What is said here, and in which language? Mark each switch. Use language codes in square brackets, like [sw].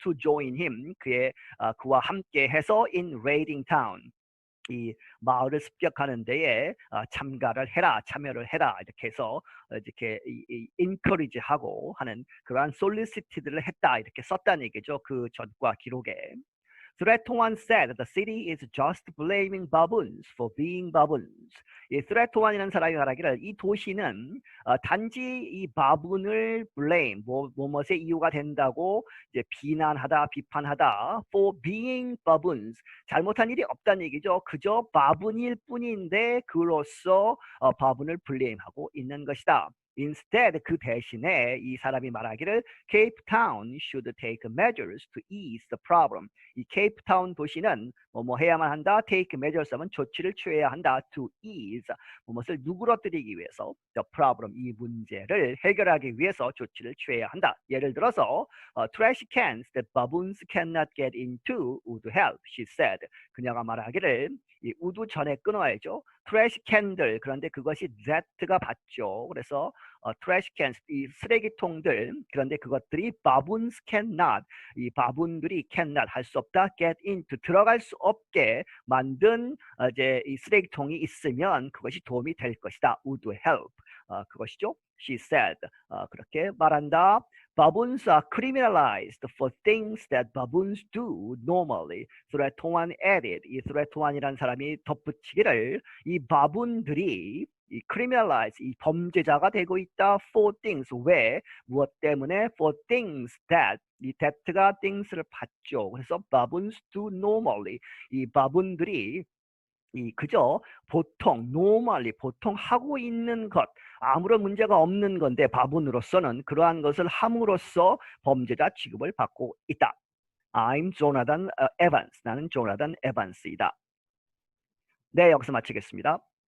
[en] To join him [ko] 그와 함께 해서 [en] in raiding town. [ko] 이 마을을 습격하는 데에 참여를 해라 이렇게 해서 이렇게 encourage하고 하는 그러한 solicited를 했다 이렇게 썼다는 얘기죠. 그 전과 기록에. [en] Threatone said the city is just blaming baboons for being baboons. [ko] 이 Threatone이라는 사람이 말하기를 이 도시는 단지 이 바분을 blame, 무엇에 이유가 된다고 이제 비판하다 [en] for being baboons. [ko] 잘못한 일이 없다는 얘기죠. 그저 바분일 뿐인데 그로써 바분을 blame하고 있는 것이다. [en] Instead, [ko] 그 대신에 이 사람이 말하기를 [en] Cape Town should take measures to ease the problem. [ko] 이 케이프타운 도시는 뭐 해야만 한다. [en] Take measures [ko] 하면 조치를 취해야 한다. [en] To ease [ko] 무엇을 누그러뜨리기 위해서 [en] the problem [ko] 이 문제를 해결하기 위해서 조치를 취해야 한다. 예를 들어서 [en] trash cans that baboons cannot get into would help, she said. [ko] 그녀가 말하기를 이 우두 전에 끊어야죠. 트래시 캔들 그런데 그것이 Z가 받죠. 그래서 트래시 캔 이 쓰레기통들 그런데 그것들이 [en] baboons cannot [ko] 이 바분들이 cannot 할 수 없다. [en] get into [ko] 들어갈 수 없게 만든 이제 이 쓰레기통이 있으면 그것이 도움이 될 것이다. [en] would help [ko] 그것이죠. [en] She said [ko] 그렇게 말한다. [en] Baboons are criminalized for things that baboons do normally. Threatoine added. [ko] 이 Threatoine이라는 사람이 덧붙이기를 이 바분들이 이 criminalize 이 범죄자가 되고 있다. [en] For things [ko] 왜 무엇 때문에 [en] for things that [ko] 이 that가 things를 받죠. 그래서 [en] baboons do normally [ko] 이 바분들이 이 그저 보통 normally 보통 하고 있는 것 아무런 문제가 없는 건데 바본으로서는 그러한 것을 함으로써 범죄자 취급을 받고 있다. [en] I'm Jonathan Evans. [ko] 나는 조나단 에반스이다. 네, 여기서 마치겠습니다.